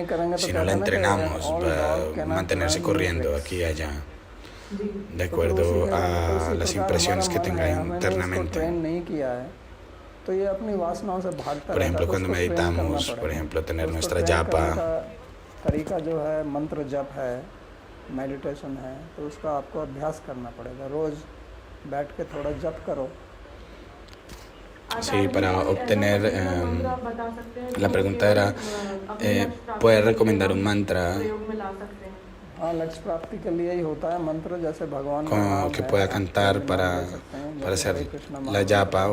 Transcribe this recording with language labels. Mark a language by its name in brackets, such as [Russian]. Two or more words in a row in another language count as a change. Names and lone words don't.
[Spanish] Si no la entrenamos, va a mantenerse corriendo aquí y allá, de acuerdo a las impresiones que tenga internamente. Por ejemplo, cuando meditamos, por ejemplo, tener nuestra japa, [Hindi] तरीका जो है मंत्र जप है, मेडिटेशन है, तो उसका आपको अभ्यास करना पड़ेगा। रोज बैठ के थोड़ा जप करो। [Spanish] Sí, para obtener, la pregunta era, ¿puede recomendar un mantra que pueda cantar para hacer la japa?